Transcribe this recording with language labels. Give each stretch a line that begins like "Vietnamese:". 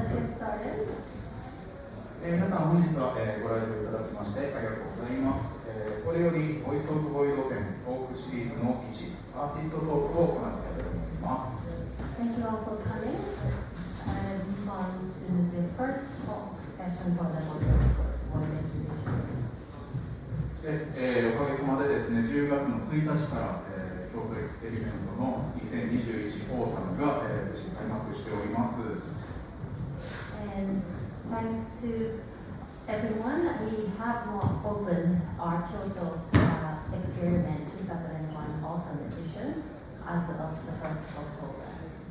Japanese: 皆さん本日は、ご来場いただきましてありがとうございます。これよりボイスオブボイド展トークシリーズの1アーティストトークを行いたいと思います。
English: Thank you all for coming. Move on to the first talk session for the Void
Japanese: おかげさまでですね、10月の1日から、京都エクスペリメントの2021オータムが、開幕しております。
English: And thanks to everyone, we have now opened our Kyoto Experiment 2001 Autumn Edition as of the 1st of October.